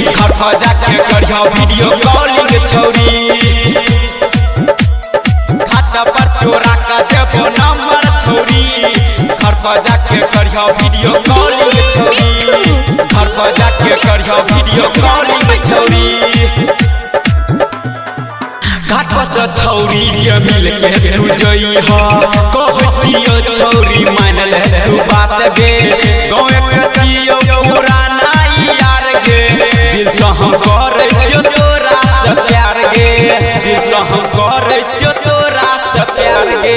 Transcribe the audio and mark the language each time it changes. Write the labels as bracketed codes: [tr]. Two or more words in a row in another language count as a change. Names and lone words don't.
[anp] घर बजा के करियो [en] video calling [anp] छौरी, घाट पर चोरा का देबो नंबर छौरी। घर बजा के करियो [en] video calling [anp] छौरी, घर बजा के करियो [en] video calling [anp] छौरी। घाट पर छौरी के मिल के तू जइहा, कहतियो छौरी मानल है तू बात गे। गाँव कतियो पुराना यार गे, दिल से हम करे जो तोरा से प्यार गे, दिल से हम करे जो तोरा से प्यार गे।